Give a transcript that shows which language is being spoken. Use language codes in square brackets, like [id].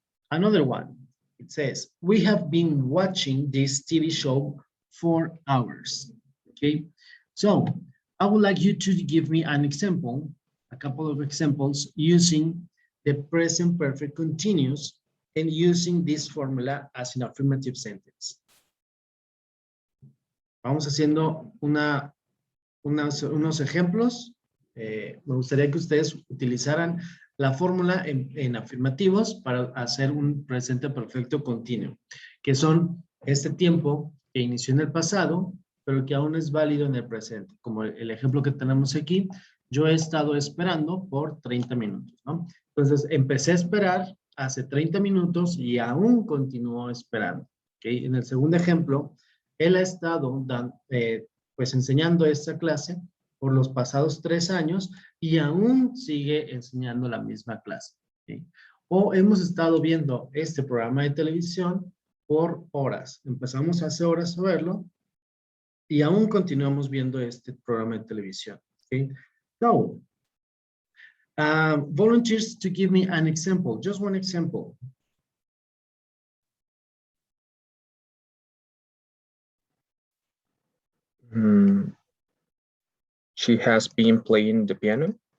[en] Another one, it says, we have been watching this TV show for hours. Okay, so I would like you to give me an example, a couple of examples using the present perfect continuous and using this formula as an affirmative sentence. [es] Vamos haciendo unos ejemplos. Me gustaría que ustedes utilizaran la fórmula en afirmativos para hacer un presente perfecto continuo, que son este tiempo que inició en el pasado, pero que aún es válido en el presente. Como el ejemplo que tenemos aquí, yo he estado esperando por 30 minutos, ¿no? Entonces, empecé a esperar hace 30 minutos y aún continúo esperando, ¿ok? En el segundo ejemplo, él ha estado pues enseñando esta clase por los pasados 3 años y aún sigue enseñando la misma clase. ¿Sí? O hemos estado viendo este programa de televisión por horas. Empezamos hace horas a verlo y aún continuamos viendo este programa de televisión. ¿Sí? [en] So, volunteers to give me an example, just one example. She has been playing the piano.